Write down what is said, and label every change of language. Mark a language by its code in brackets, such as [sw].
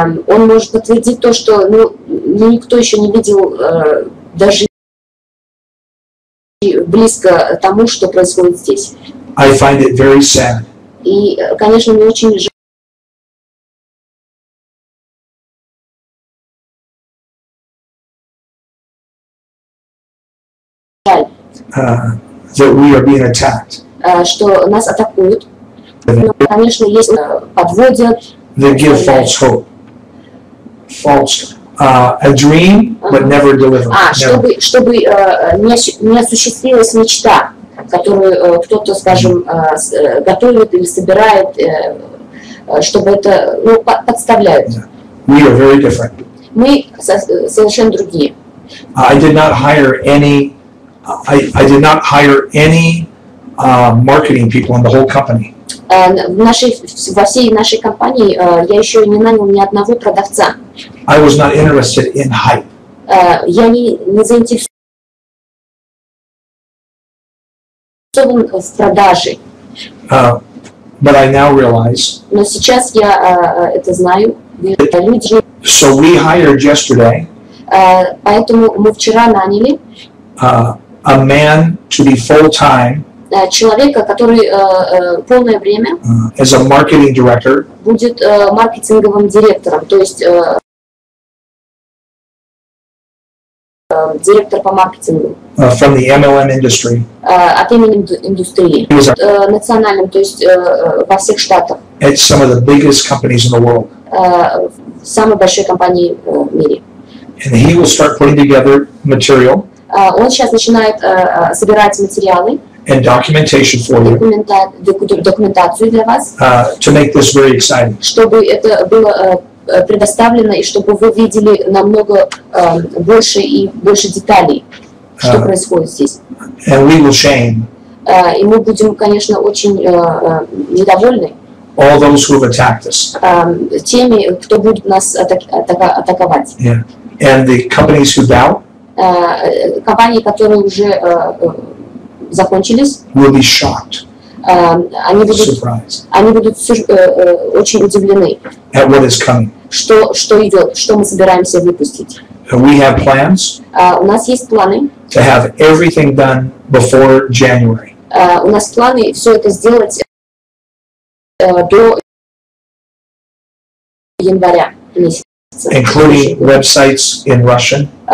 [ru] Он может подтвердить то, что никто еще не видел даже близко тому, что происходит здесь. [en] I find it very sad. [ru] И, конечно, мне очень жаль, [en] that we are being attacked. [ru] Что нас атакуют. Но, конечно, есть подводят. [en] They give false hope. False. A dream, but never deliver. [ru] Чтобы не осуществилась мечта, которую кто-то, скажем, готовит или собирает, чтобы это, подставляют. [en] We are very different. [ru] Мы совершенно другие. [en] I did not hire any marketing people in the whole company. [ru] Во всей нашей компании я еще не нанял ни одного продавца. [en] I was not interested in hype. [ru] Я не заинтересован в продаже. [en] But I now realize. [ru] Но сейчас я это знаю. Люди. [en] So we hired yesterday. [ru] Поэтому мы вчера наняли [en] A man to be full-time. [ru] Человека, который полное время [en] as a marketing director, [ru] будет маркетинговым директором, то есть директор по маркетингу. [en] From the MLM industry. [ru] От имени индустрии. Национальным, то есть во всех штатах. [en] At some of the biggest companies in the world. [ru] Самой большой компании в мире. [en] And he will start putting together material. [ru] Он сейчас начинает собирать материалы. [en] And documentation for you. [ru] Документацию для вас. [en] To make this very exciting. [ru] Чтобы это было предоставлено и чтобы вы видели намного больше и больше деталей, что происходит здесь. [en] And we will shame. [ru] И мы будем, конечно, очень недовольны. [en] All those who have attacked us. [ru] Теми, кто будет нас атаковать. [en] Yeah. And the companies who bow. [ru] Компании, которые уже закончились. [en] Will be shocked. [ru] Они будут очень удивлены. [en] At what is coming. [ru] Что идет, что мы собираемся выпустить. [en] We have plans. [ru] У нас есть планы. [en] To have everything done before January. [ru] У нас планы все это сделать до января месяца. [en] Including websites in Russian.